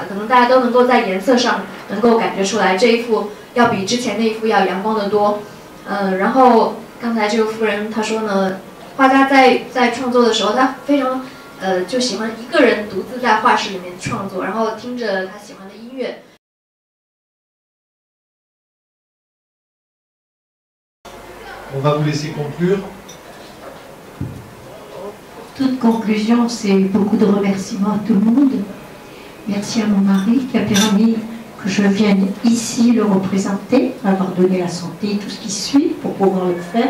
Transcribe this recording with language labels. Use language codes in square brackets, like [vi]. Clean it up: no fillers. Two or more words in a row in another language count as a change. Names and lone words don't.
[zh] 可能大家都能够在颜色上能够感觉出来，这一幅要比之前那一幅要阳光得多。然后刚才这个夫人她说呢，画家在创作的时候，他非常就喜欢一个人独自在画室里面创作，然后听着他喜欢的音乐。 [fr] On va vous laisser conclure. Toute conclusion, c'est beaucoup de remerciements à tout le monde. Merci à mon mari qui a permis que je vienne ici le représenter, avoir donné la santé et tout ce qui suit pour pouvoir le faire.